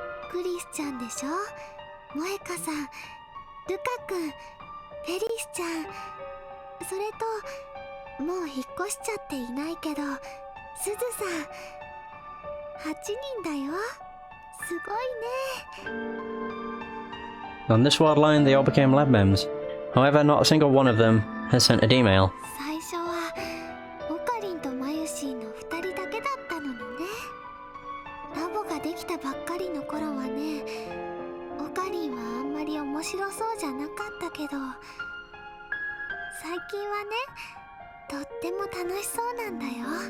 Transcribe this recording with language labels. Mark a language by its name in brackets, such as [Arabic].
[Japanese] クリスちゃんでしょ、萌香さん、ルカくん、フェリスちゃん、それともう引っ越しちゃっていないけどすずさん、8人だよ。すごいね。 [English] On this world line, they all became lab mems. However, not a single one of them has sent an email. [Japanese] 最初はオカリンとマユシーの2人だけだったのにね。ラボができたばっかりの頃はね、オカリンはあんまり面白そうじゃなかったけど、最近はね、とっても楽しそうなんだよ。